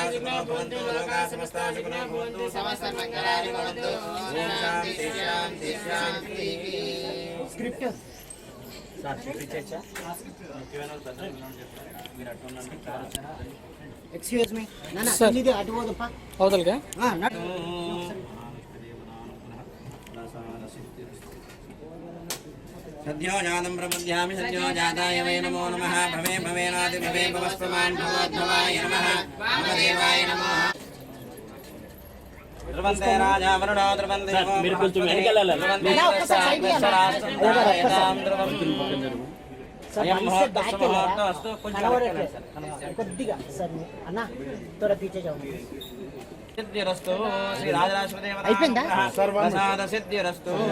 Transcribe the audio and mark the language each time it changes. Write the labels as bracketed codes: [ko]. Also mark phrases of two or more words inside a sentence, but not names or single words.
[sa] సుఖినో భవంతు లోకా సమస్తా సుఖినో భవంతు సమస్త మంగళాని భవంతు ఓం శాంతి శాంతి శాంతి [te] స్క్రిప్ట్ సార్ స్క్రిప్ట్ ఇచ్చా మీరు అట్టుండండి [en] excuse me [te] నాన్న ఇది అటు పోదప్ప అవతలకా [sa] सद्यो जातं प्रबुध्यामि सद्यो जाताय वै नमो नमः भवे भवेनादि भवे भवस्त्वमान् भगवद्भवाय नमः वामदेवाय नमः ध्रुवन्ते राजा वरुणो ध्रुवन्ते [te] మీరు కొంచెం వెనకెళ్ళాలి కొద్దిగా సార్ అన్న త్వర [hi] पीछे जाओ [sa] సిద్ధిరస్తు శ్రీ రాజరాజేశ్వర [te] అయిపోయిందా [sa] ప్రసాద సిద్ధిరస్తు